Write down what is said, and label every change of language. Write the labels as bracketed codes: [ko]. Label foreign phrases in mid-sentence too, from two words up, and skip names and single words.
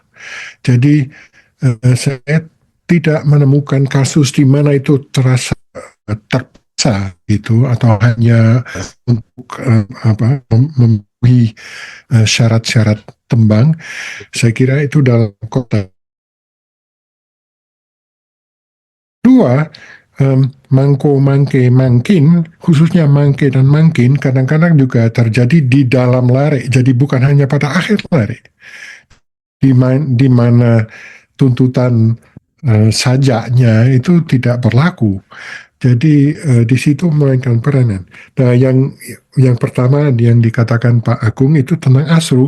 [id] Jadi saya tidak menemukan kasus di mana itu terasa terpaksa gitu, atau hanya untuk memenuhi syarat-syarat tembang. Saya kira itu dalam konteks. Dua, mangko, mangke, mangkin, khususnya mangke dan mangkin, kadang-kadang juga terjadi di dalam lare. Jadi bukan hanya pada akhir lare, di mana tuntutan sajaknya itu tidak berlaku. Jadi di situ memainkan peranan. Nah, yang pertama yang dikatakan Pak Agung itu tentang asru.